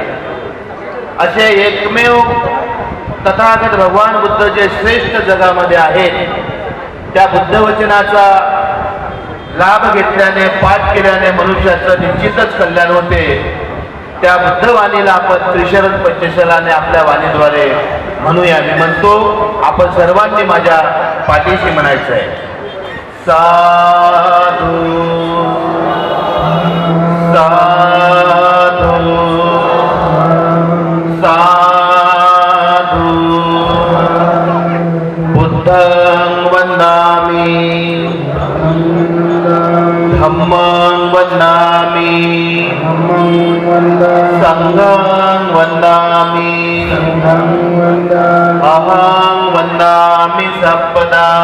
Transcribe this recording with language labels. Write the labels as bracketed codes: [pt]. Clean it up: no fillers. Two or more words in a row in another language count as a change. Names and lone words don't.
[mr] असे एकमेव तथागत भगवान बुद्ध जे श्रेष्ठ जगामध्ये आहेत, त्या बुद्ध वचनाचा लाभ घेतल्याने, पाठ केल्याने मनुष्याचं निश्चितच कल्याण होते। त्या बुद्ध वाणीला आपण त्रिशरण पंचशलाने आपल्या वाणीद्वारे म्हणूया। मी म्हणतो आपण सर्वांनी माझ्या पाठीशी म्हणायचं आहे। [pi] साधू साधू साधू बुद्धं वन्दामि धम्मं वन्दामि संघं वन्दामि अहं वन्दामि सप्पदा।